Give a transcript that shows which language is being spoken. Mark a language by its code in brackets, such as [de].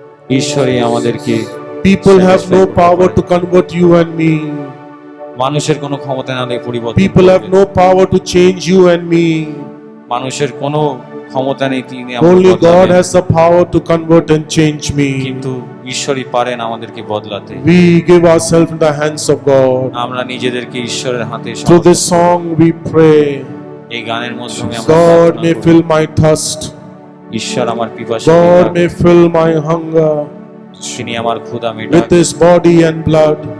[bn] ঈশ্বরই আমাদেরকে। [en] People have no power to convert you and me. [bn] মানুষের কোনো ক্ষমতা নেই পরিবর্তন [en] People have [bn] করতে। [en] no power to change you and me. [bn] মানুষের কোনো ক্ষমতা নেই তিনি আমাদের [en] God [bn] বদলাতে। [en] has the power to convert and change me. [bn] কিন্তু ঈশ্বরই পারেন আমাদেরকে বদলাতে। [en] We give ourselves in the hands of God. [bn] আমরা নিজেদেরকে ঈশ্বরের হাতে [en] Through this song we pray, [bn] এই গানের মাধ্যমে আমরা [en] God [bn] প্রার্থনা [en] may [bn] করি। [en] fill my thirst. [bn] ঈশ্বর আমার পিপাসা [en] God [bn] মেটাক। [en] may fill my hunger [bn] তিনি আমার ক্ষুধা মেটাক। [en] with His body and blood.